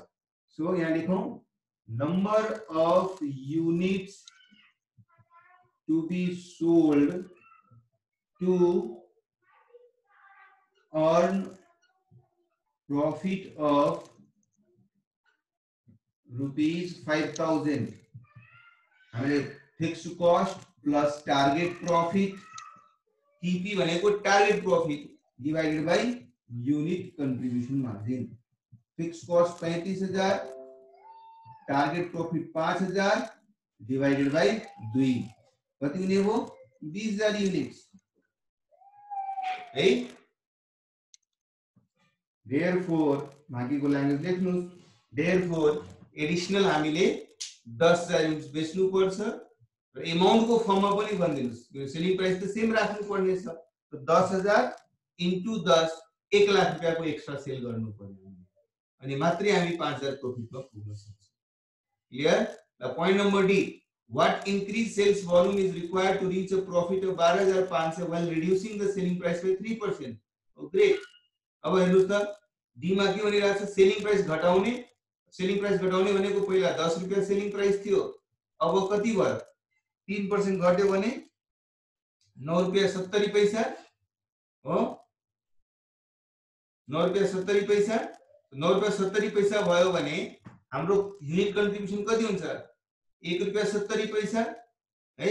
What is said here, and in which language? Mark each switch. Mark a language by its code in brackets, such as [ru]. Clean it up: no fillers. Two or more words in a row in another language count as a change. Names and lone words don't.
[en] सो [ne] यहाँ लेखौं [en] number of units to be sold to earn profit of rupees 5,000 हामीले fixed cost plus target profit TP भनेको target profit divided by unit contribution margin। fixed cost 35,000 target profit 5000 divided by 2 [ne] कति हुने हो [en] 20000 युनिट्स है। [ne] therefore बाँकीको ल्याङ्ग्वेज लेख्नुस् therefore एडिशनल हामीले 10000 युनिट्स बेच्नु पर्छ र अमाउन्ट को फर्ममा पनि भनिदिनुस् [en] selling price [ne] त सेम राख्नु पर्ने छ त 10000 into 10 1 लाख रुपैयाँको [en] extra sell [ne] गर्नु पर्यो अनि मात्रै हामी 5000 प्रॉफिटमा पुग्न सक्छौं। [en] clear. the point number D what increased sales volume is required to reach a profit of 12500 while reducing the selling price by 3%। oh great। [ne] अब हेर्नुस् त डी मा के भनिरहेको छ [en] selling price [ne] घटाउने भनेको पहिला 10 रुपैयाँ [en] selling price [ne] थियो अब कति भयो 3% घट्यो भने 9 रुपैयाँ 70 पैसा हो 9 रुपैयाँ 70 पैसा 9 रुपैयाँ 70 पैसा भयो भने हाम्रो [en] unit contribution [ne] कति हुन्छ 1 रुपैयाँ 70 पैसा है।